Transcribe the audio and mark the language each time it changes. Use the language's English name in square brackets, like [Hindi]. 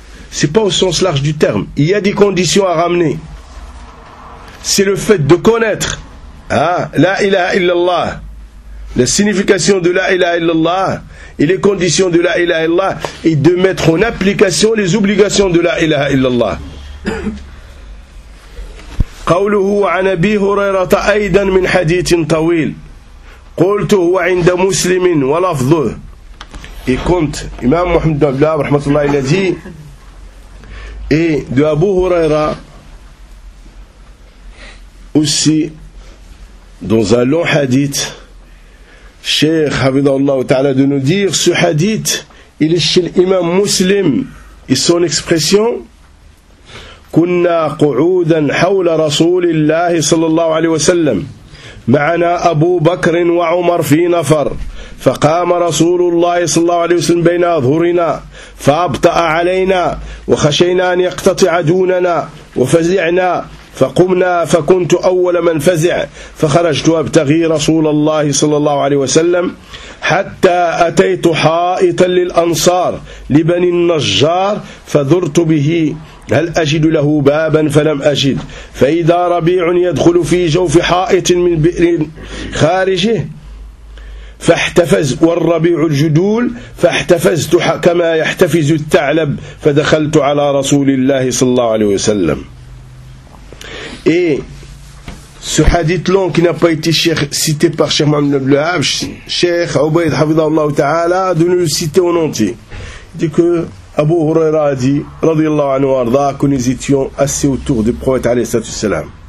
[French] C'est pas au sens large du terme. Il y a des conditions à ramener. C'est le fait de connaître la ilaha illallah, la signification de la ilaha illallah et les conditions de la ilaha illallah et de mettre en application les obligations de la ilaha illallah. [Arabic] قوله عن أبي هريرة أيضا من حديث طويل قلت هو عند مسلم ولفظه. [French] Et quand Imam Muhammad ibn Abdullah rahmatullah il a dit et de Abu Huraira aussi dans un long hadith Cheikh Hafidhahullah Ta'ala de nous dire ce hadith, il est chez l'imam muslim et son expression [Arabic] Kunna qu'oudan hawla rasoulillahi sallallahu alayhi wa sallam معنا أبو بكر وعمر في نفر فقام رسول الله صلى الله عليه وسلم بين أظهرنا فأبطأ علينا وخشينا أن يقتطع دوننا وفزعنا فقمنا فكنت أول من فزع فخرجت أبتغي رسول الله صلى الله عليه وسلم حتى أتيت حائطا للأنصار لبني النجار فذرت به هل أجد له بابا فلم أجد فإذا ربيع يدخل في جوف حائط من بئر خارجه فاحتفز والربيع الجدول فاحتفزت كما يحتفز الثعلب فدخلت على رسول الله صلى الله عليه وسلم. [French] Et ce hadith long qui n'a pas été cité par Cheikh Mohamed Ibn Al-Habsh, Cheikh Ubayd Hafidhahullah Ta'ala, de nous le citer en entier. Il dit que Abu Huraira a dit, radiallahu anhu arda, que nous étions assis autour du prophète alayhi salam.